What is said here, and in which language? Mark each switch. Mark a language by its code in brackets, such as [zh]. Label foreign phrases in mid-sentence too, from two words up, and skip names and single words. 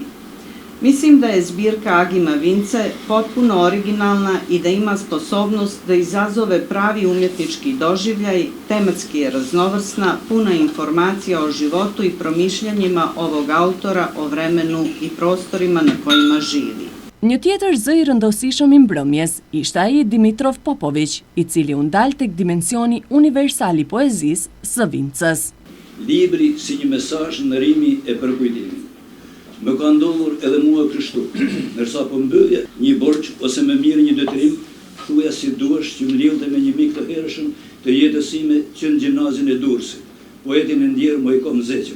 [sr] Mislim da je zbirka Agima Vince potpuno originalna i da ima sposobnost da izazove pravi umjetnički doživljaj, tematski je raznovrsna, puna informacija o životu i promišljanjima ovog autora o vremenu i prostorima na kojima živi. [sq] Një tjetër zë i rëndësishëm i mbrëmjes ishte ai Dimitrov Popović, i cili u ndal tek dimensioni universal i poezisë së Vincës. Libri si një mesazh ndërrimi e përkujtimit. Më ka ndodhur edhe mua kështu, nërsa po mbyllja një borxh ose më mirë një detyrim, thuja si duash që më lidhte me një mik të hershëm të jetës sime që në gjimnazin e Durrësit, poetin e ndjerë Mojkom Zeqev.